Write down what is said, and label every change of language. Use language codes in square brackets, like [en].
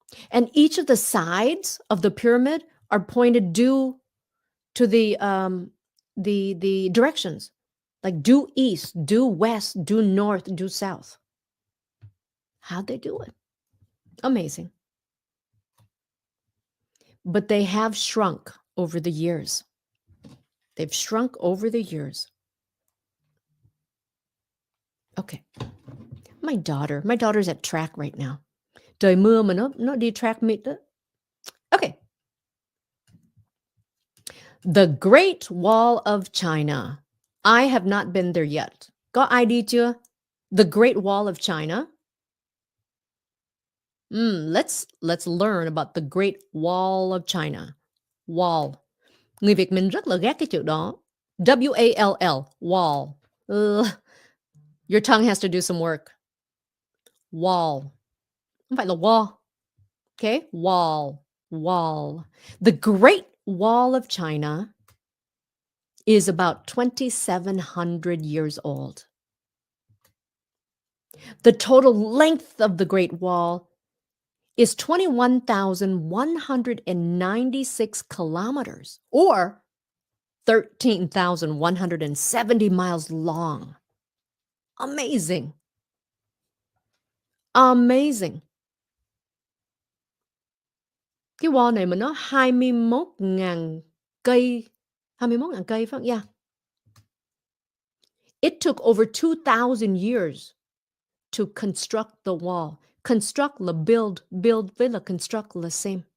[en] And each of the sides of the pyramid are pointed due to the directions, like due east, due west, due north, due south. How'd they do it? Amazing. But they have shrunk over the years. They've shrunk over the years. Okay. My daughter's at track right now. [vi] Trời mưa mà nó đi track meet đó. [en] Okay. The Great Wall of China. I have not been there yet. [vi] Có ai đi chưa? [en] The Great Wall of China. Let's learn about the Great Wall of China. Wall. [vi] Người Việt mình rất là ghét cái chữ đó. [en] W-A-L-L. Wall. Ugh. Your tongue has to do some work. Wall. [vi] Không phải là [en] wall. Okay? Wall. Wall. The Great Wall of China is about 2,700 years old. The total length of the Great Wall is 21,196 kilometers, or 13,170 miles long. Amazing. Amazing. [vi] Cái wall này mà nó 21.000 cây. 21.000 cây phải không? Yeah. [en] It took over 2,000 years to construct the wall. [vi] Construct là build với là construct là same.